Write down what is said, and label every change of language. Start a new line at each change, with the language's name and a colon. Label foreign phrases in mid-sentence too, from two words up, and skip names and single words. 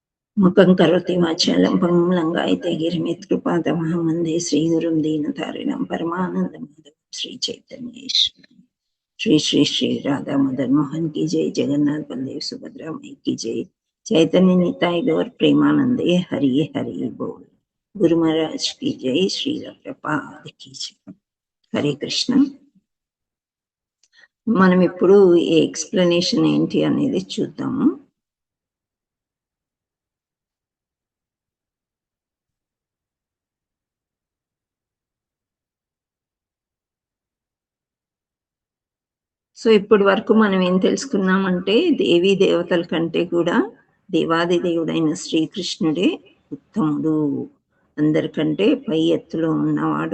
Sanskrit: ముఖం కరోతి వాచాలం పంగుం లంఘాయతే గిరిమిత్ కృపాతమహం వందే శ్రీగురుం దీనతారిణం పరమానందం శ్రీ చైతన్యేశ్వరం
Hindi: श्री श्री श्री राधा मदन मोहन की जय, जगन्नाथ बलदेव सुभद्रा माई की जय, चैतन्य निताय गौर प्रेमानंदे हरि हरि बोल। गुरु महाराज की जय, श्री प्रपाद की जय। हरे कृष्ण।
Telugu: మనం ఇప్పుడు ఈ ఎక్స్ప్లెనేషన్ ఏంటి అనేది చూద్దాము। సో ఇప్పటి వరకు మనం ఏం తెలుసుకున్నామంటే దేవీ దేవతల కంటే కూడా దేవాది దేవుడైన శ్రీకృష్ణుడే ఉత్తముడు, అందరికంటే పై ఎత్తులో ఉన్నవాడు।